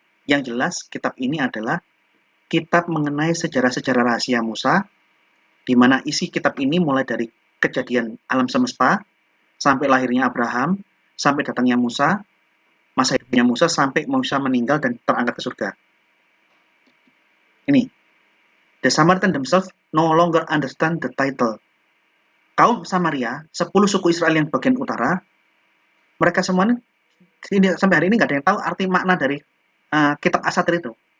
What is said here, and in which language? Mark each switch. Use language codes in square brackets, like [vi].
[id] Yang jelas, kitab ini adalah kitab mengenai sejarah-sejarah rahasia Musa, di mana isi kitab ini mulai dari kejadian alam semesta, sampai lahirnya Abraham, sampai datangnya Musa, masa hidupnya Musa, sampai Musa meninggal dan terangkat ke surga. [en] Ini, the Samaritan themselves no longer understand the title. [id] Kaum Samaria, 10 suku Israel yang bagian utara, mereka semuanya sampai hari ini nggak ada yang tahu arti makna dari kitab Asatir itu.